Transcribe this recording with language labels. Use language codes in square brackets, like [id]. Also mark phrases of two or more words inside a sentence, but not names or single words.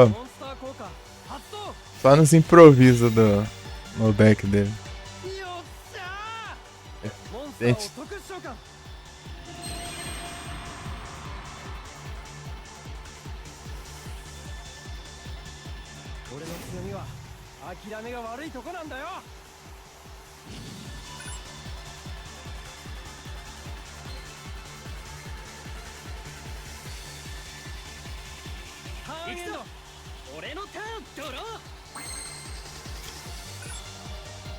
[ja] モンスター効果発動 [pt] só nos improvisos no deck dele. [ja] よっしゃーモンスター [pt] gente. [ja] を特殊召喚俺の強みは諦めが悪いとこなんだよターンエンド俺のターンドロー